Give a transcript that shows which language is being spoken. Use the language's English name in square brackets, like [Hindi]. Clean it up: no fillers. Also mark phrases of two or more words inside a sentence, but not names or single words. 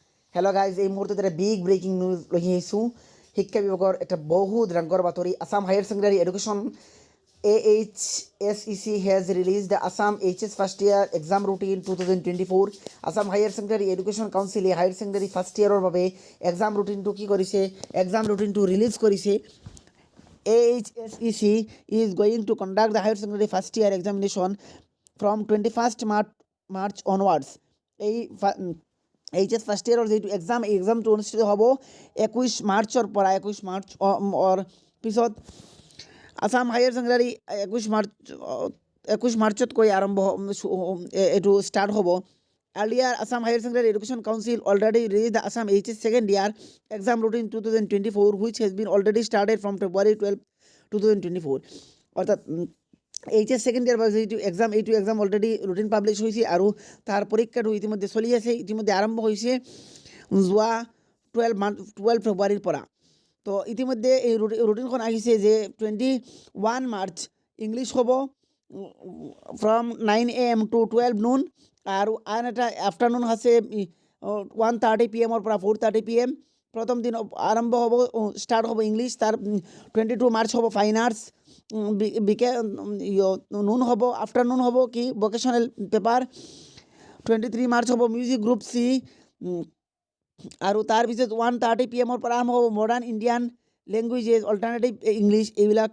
[English] Hello guys, [Assamese] এই মুহূৰ্তত এটা [English] big breaking news [Assamese] লৈ আহিছোঁ। শিক্ষা বিভাগৰ এটা বহুত ডাঙৰ বাতৰি। আছাম হায়াৰ ছেকেণ্ডাৰী এডুকেশ্যন [English] AHSEC has released the Assam HS first year exam routine 2024. [Assamese] আছাম হায়াৰ ছেকেণ্ডাৰী এডুকেশ্যন কাউন্সিলে [English] higher secondary first yearৰ [Assamese] বাবে [English] exam routineটো [Assamese] কি কৰিছে, [English] exam routineটো [Assamese] ৰিলিজ কৰিছে। [English] AHSEC is going to conduct the higher secondary first year examination from 21st March onwards. [Assamese] এই [English] HS first yearৰ [Assamese] যিটো এক্সামটো অনুষ্ঠিত হ'ব 21 মাৰ্চৰ পৰা। 21 মাৰ্চৰ পিছত আছাম হায়াৰ ছেকেণ্ডাৰী 21 মাৰ্চতকৈ আৰম্ভ এইটো ষ্টাৰ্ট হ'ব। [English] Earlier, Assam Higher Secondary Education Council already released the Assam HS second year exam routine 2024, which has been already started from February 12, 2024. [Assamese] অর্থাৎ [English] HS second year [Assamese] যিটো এইটো [English] exam already routine publish [Assamese] হৈছে আৰু তাৰ পৰীক্ষাটো ইতিমধ্যে চলি আছে, ইতিমধ্যে আৰম্ভ হৈছে যোৱা 12 ফেব্ৰুৱাৰীৰ পৰা। তো ইতিমধ্যে এই ৰুটিনখন আহিছে যে 21 মাৰ্চ ইংলিছ হ'ব [English] from 9 AM to 12 noon, [Assamese] আৰু আন এটা আফটাৰনুন আছে 1:30 PM পৰা 4:30 PM। প্ৰথম দিন আৰম্ভ হ'ব, ষ্টাৰ্ট হ'ব ইংলিছ। তাৰ 22 মাৰ্চ হ'ব [English] fine arts, [Assamese] নুন হ'ব, আফটাৰনুন হ'ব কি [English] vocational paper. [Assamese] 23 মাৰ্চ হ'ব [English] music group C, [Assamese] আৰু তাৰপিছত 1:30 PM পৰা আৰম্ভ হ'ব [English] modern Indian languages, alternative English [Assamese] এইবিলাক।